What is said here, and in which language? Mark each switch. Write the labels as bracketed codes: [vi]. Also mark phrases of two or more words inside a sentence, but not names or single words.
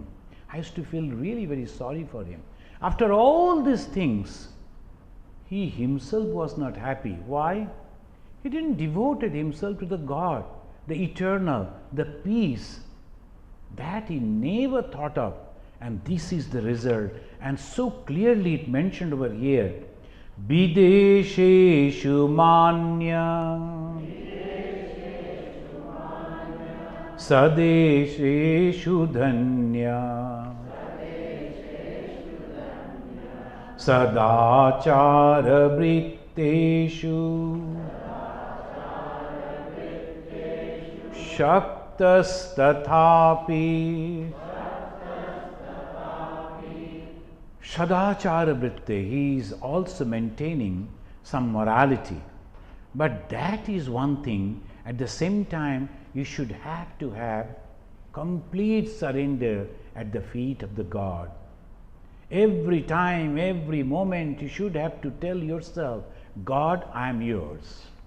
[en] I used to feel really very sorry for him. After all these things, he himself was not happy. Why? He didn't devote himself to the God, the eternal, the peace. That he never thought of. And this is the result. And so clearly it mentioned over here, [sa] Bidesheshu Manya Sadesheshu Dhanya Sadachara Vritteshu Shaktas Tathapi Sadachara Vritte, [en] he is also maintaining some morality. But that is one thing. At the same time, you should have to have complete surrender at the feet of the God. Every time, every moment, you should have to tell yourself, God, I am yours.